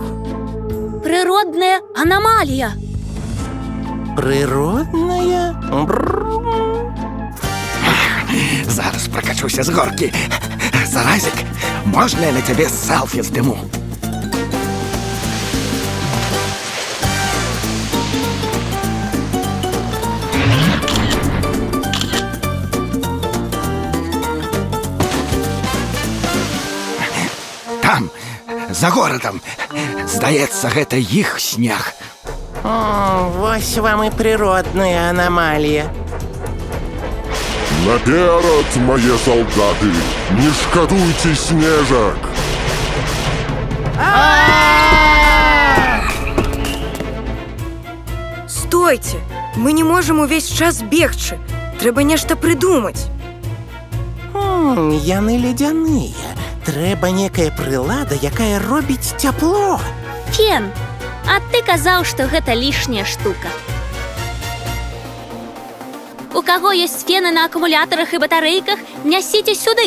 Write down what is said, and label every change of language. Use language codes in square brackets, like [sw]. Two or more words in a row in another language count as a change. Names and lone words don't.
[be] Прыродная анамалія. [ru] Природная? [be] Зараз прокачуся з горки. [ru] Заразик, можно я на тебе селфи сниму? Там, за городом. [be] Здаецца, гэта іх снег. Вось вам [ru] и природная аномалия. Наперед, мои солдаты! Не шкодуйте снежок! Стойте! [be] Мы не можем увесь час бегчы. Трэба нешта придумать. Яны ледяныя. Трэба некая прылада, якая робіць цяпло. Фен, а ты казаў, што гэта лішняя штука. У каго ёсць фены на акумулятарах і батарэйках, нясіце сюды.